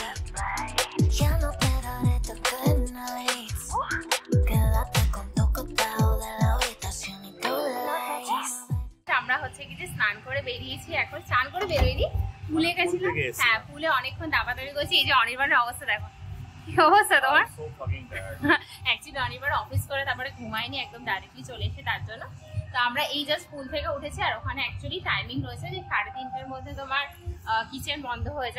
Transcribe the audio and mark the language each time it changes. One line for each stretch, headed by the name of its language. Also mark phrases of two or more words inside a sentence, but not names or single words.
Spanish: Ya no te daré
English: the good nights.
Spanish: Quédate con tu costado de la habitación y tu lights.
Bangla: আমরা হচ্ছে কি যে স্নান করে বেরিয়েছি, এখন স্নান করে বেরোইনি, পুলে গেছিলাম। হ্যাঁ, পুলে অনেকক্ষণ দাপাদাপি করেছি। এই যে অনির্বাণের অবস্থা দেখো, কি অবস্থা তোমার। অ্যাকচুয়ালি অনির্বাণ অফিস করে তারপরে ঘুমায়নি, একদম ডাইরেক্টলি চলে এসে তার জন্য। তো আমরা এই
English: just pool
Bangla: থেকে উঠেছি, আর ওখানে
English: actually timing
Bangla: রয়েছে যে 3:30টার মধ্যে তোমার কিচেন বন্ধ হয়ে যায়।